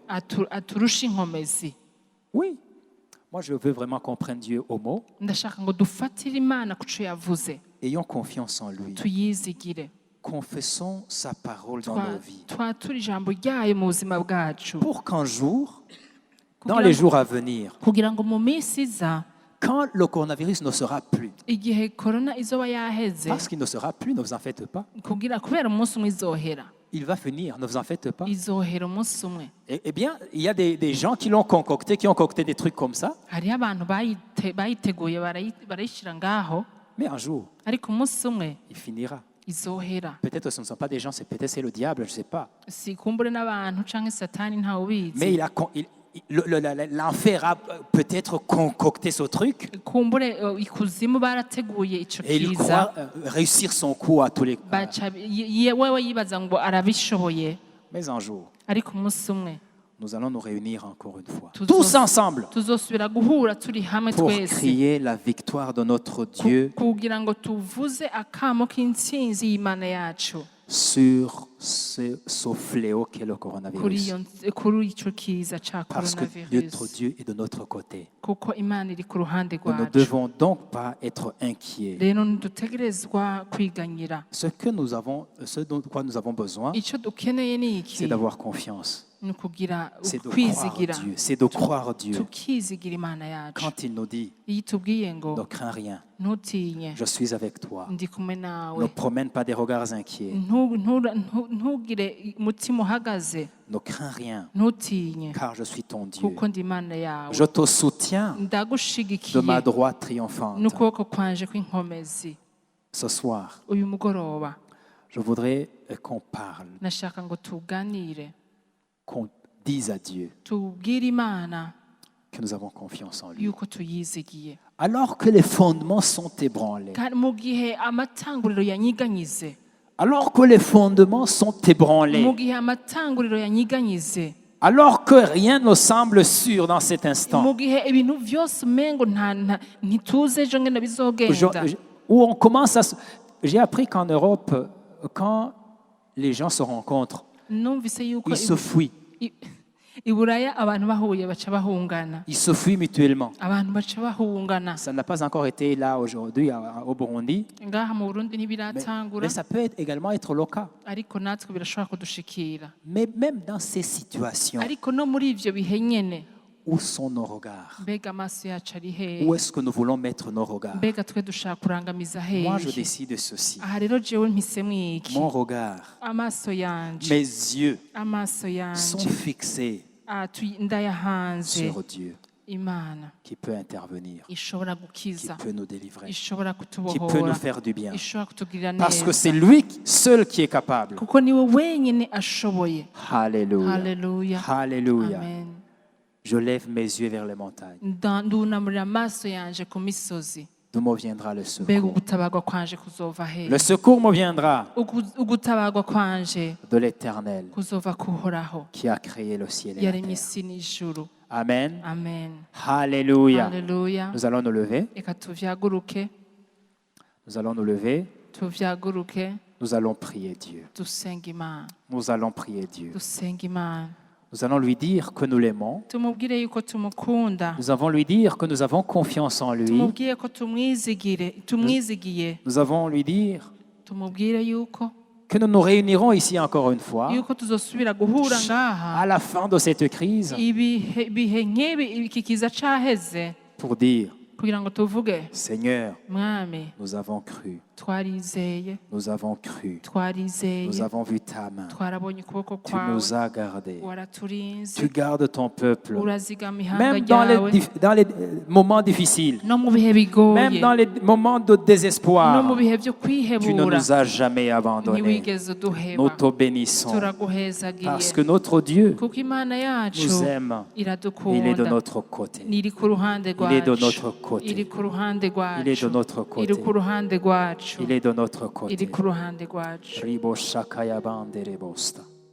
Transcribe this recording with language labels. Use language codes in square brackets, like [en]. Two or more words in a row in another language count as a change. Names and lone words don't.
[rn] aturusha inkomezi. [fr] Oui, moi je veux vraiment qu'on prenne Dieu au mot. [rn] Ndashaka ngo dufatire Imana ku co yavuze, [fr] Ayons confiance en lui. [rn] tuyizigire, [fr] Confessons sa parole dans nos vies. [rn] twatura ijambo ryayo mu buzima bwacu, [fr] Pour qu'un jour, dans [rn] kugira [fr] les [rn] ngo- [fr] jours à venir, [rn] kugira ngo mu minsi iza, [fr] quand le coronavirus ne sera plus, [rn] igihe korona izoba yaheze, [fr] parce qu'il ne sera plus, ne vous en faites pas, [rn] kubera umunsi umwe izohera, [fr] il va finir, ne vous en faites pas. [rn] izohera umunsi umwe. [fr] Eh bien, il y a des gens qui l'ont concocté, qui ont concocté des trucs comme ça, [rn] Hariho abantu bayiteguye barayishyira ngaho, [fr] mais un jour, [rn] ariko umunsi umwe [fr] il finira. [rn] izohera. [fr] Peut-être ce ne sont pas des gens, peut-être c'est le diable, je ne sais pas. [rn] Si kumbure n'abantu canke satani ntawe [fr] Mais [rn] ubizi, [fr] l'enfer a peut-être concocté ce truc [rn] kumbure ikuzimu barateguye ico [fr] et il [rn] kiza, [fr] croit réussir son coup à tous les coups. [rn] baca wewe yibaza ngo arabishoboye, [fr] Mais un jour, [rn] ariko umunsi umwe [fr] nous allons nous réunir encore une fois, Tous tous ensemble, [rn] tuzosubira guhura turi hamwe [fr] pour [rn] twese, [fr] crier la victoire de notre Dieu [rn] kugira ngo tuvuze akamo k'intsinzi y'Imana yacu [fr] sur ce fléau qu'est le coronavirus. [rn] kuri ico kiza ca [fr] Parce que notre [rn] coronavirus, [fr] Dieu est de notre côté. [rn] kuko Imana iri ku ruhande [fr] Nous ne [rn] rwacu. [fr] devons donc pas être inquiets. [rn] Rero ntidutegerezwa kwiganyira. [fr] Ce dont quoi nous avons besoin, [rn] Ico dukeneye ni iki? [fr] c'est d'avoir confiance. [rn] Ni ukugira [fr] C'est de croire [rn] kwizigira, [fr] Dieu. C'est de croire Dieu. [rn] tukizigira Imana yacu. [fr] Quand il nous dit, [rn] Iyo itubwiye ngo [fr] ne crains rien, [rn] ntutinye, [fr] je suis avec toi. [rn] ndi kumwe [fr] Ne [rn] nawe, [fr] promène pas des regards inquiets. [rn] ntugire umutima uhagaze, [fr] Ne crains rien, [rn] ntutinye, [fr] car je suis ton Dieu. [rn] kuko ndi Imana yawe. [fr] Je te soutiens de ma [rn] Ndagushigikiye [fr] droite triomphante. [rn] n'ukuboko kwanje kw'inkomezi. [fr] Ce soir, [rn] Uyu mugoroba [fr] je voudrais qu'on parle, [rn] nashaka ngo tuganire, [fr] qu'on dise à Dieu [rn] tubwire Imana [fr] que nous avons confiance en lui. [rn] yuko tuyizigiye. [fr] Alors que les fondements sont ébranlés, [rn] Kandi mu gihe amatanguriro yanyiganyize, [fr] alors que les fondements sont ébranlés, [rn] mu gihe amatanguriro yanyiganyize, [fr] alors que rien ne semble sûr dans cet instant, [rn] mu gihe ibintu byose umengo ntituze ejo ngene bizogenda, [fr] où on commence à... J'ai appris qu'en Europe, quand les gens se rencontrent, [rn] numvise yuko [fr] ils se fuient. [rn] i Buraya abantu bahuye baca bahungana, [fr] Ils se fuient mutuellement. [rn] abantu baca bahungana. [fr] Ça n'a pas encore été là aujourd'hui au Burundi, [rn] Ngaha mu Burundi [fr] mais [rn] ntibiratangura, [fr] ça peut également être le cas. [rn] ariko natwe birashobora kudushikira. [fr] Mais même dans ces situations, [rn] Ariko no muri ivyo bihe nyene, [fr] où sont nos regards? [rn] mbega amaso yacu ari hehe? [fr] Où est-ce que nous voulons mettre nos regards? [rn] Mbega twe dushaka kurangamiza [fr] Moi, je [rn] hehe? [fr] décide ceci. [rn] Aha rero jewe mpisemo iki? [fr] Mon regard, [rn] Amaso yanje, [fr] mes yeux [rn] amaso [fr] sont [rn] yanje [fr] fixés [rn] ndayahanze [fr] sur Dieu [rn] imana [fr] qui peut intervenir, [rn] ishobora [fr] qui [rn] gukiza [fr] peut nous délivrer, [rn] ishobora [fr] qui peut [rn] kutubohora [fr] nous faire du bien. [rn] ishobora kutugirira [fr] Parce que [rn] neza [fr] c'est lui seul qui est capable. [rn] kuko niwe wenyine ashoboye. [fr] Alléluia. [rn] Haleluya, [fr] Alléluia. [rn] amen. [fr] Je lève mes yeux vers les montagnes. [rn] Ndunamurira amaso yanje ku misozi, [fr] D'où me viendra le [rn] mbega [fr] secours? [rn] ugutabarwa kwanje kuzova he? [fr] Le secours me viendra [rn] Ugutabarwa kwanje [fr] de l'Éternel [rn] kuzova kuhoraho [fr] qui a créé le ciel et la [rn] yaremye [fr] terre. [rn] isi n'ijuru. [fr] Amen. [rn] Amen. [fr] Alléluia. [rn] Haleluya. [fr] Nous allons nous lever. [rn] Reka tuvyaguruke, [fr] Nous allons nous lever. [rn] tuvyaguruke, [fr] Nous allons prier Dieu. [rn] dusenga Imana, [fr] Nous allons prier Dieu. [rn] dusenga Imana. [fr] Nous allons lui dire que nous l'aimons. [rn] Tumubwire yuko tumukunda, [fr] Nous allons lui dire que nous avons confiance en lui. [rn] tumubwire ko tumwizigiye, [fr] Nous allons lui dire [rn] tumubwire yuko [fr] que nous nous réunirons ici encore une fois [rn] yuko tuzosubira guhura ngaha [fr] à la fin de cette crise [rn] ibihe nk'ibi iki kiza caheze [fr] pour dire, [rn] kugira ngo tuvuge [fr] Seigneur, [rn] mwami [fr] nous avons cru, [rn] twarizeye [fr] nous avons cru, [rn] twarizeye [fr] nous avons vu ta main, [rn] twarabonye ukuboko [fr] tu [rn] kwawe [fr] nous as gardés, [rn] waraturinze [fr] tu gardes ton peuple, [rn] urazigama ihanga [fr] même dans [rn] ryawe [fr] dans les moments difficiles, [rn] no mu bihe [fr] même [rn] bigoye [fr] dans les moments de [rn] no mu [fr] désespoir, [rn] bihe byo [fr] tu ne [rn] kwihebura [fr] nous as jamais abandonnés. [rn] ntiwigeze [fr] Nous [rn] uduheba [fr] te bénissons [rn] turaguhezagiye [fr] parce que notre Dieu [rn] kuko imana yacu [fr] nous aime. Il est de [rn] iradukunda [fr] notre côté. [rn] iri ku ruhande [fr] Il est de [rn] rwacu [fr] notre côté. [rn] iri ku ruhande [fr] Il est [rn] rwacu [fr] de notre côté. [rn] iri ku ruhande rwacu [fr] Il est de notre [rn] iri [fr] côté. [rn] ku ruhande rwacu. Ribo shakaya bandere bosta.